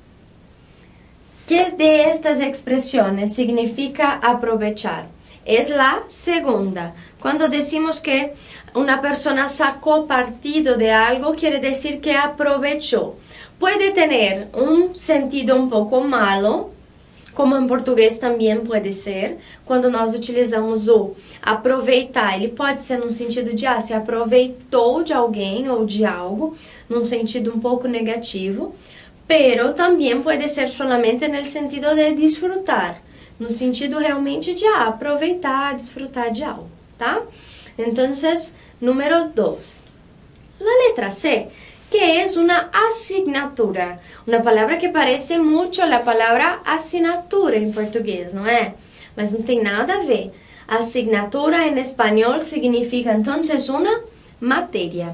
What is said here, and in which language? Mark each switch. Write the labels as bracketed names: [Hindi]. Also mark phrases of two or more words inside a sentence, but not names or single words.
[Spanish] ¿Qué de estas expresiones significa aprovechar? Es la segunda. Cuando decimos que una persona sacó partido de algo, quiere decir que aprovechó. Puede tener un sentido un poco malo, como en [Portuguese] português também pode ser, quando nós utilizamos o aproveitar, ele pode ser no sentido de se aproveitou de alguém ou de algo, num sentido um pouco negativo, pero também pode ser solamente no sentido de disfrutar, no sentido realmente de aproveitar, disfrutar de algo, tá? Então, número 2. [Spanish] La letra C, que es una asignatura, una palabra que parece mucho la palabra asignatura en portugués, ¿no es? Mas no tiene nada a ver. Asignatura en español significa entonces una materia.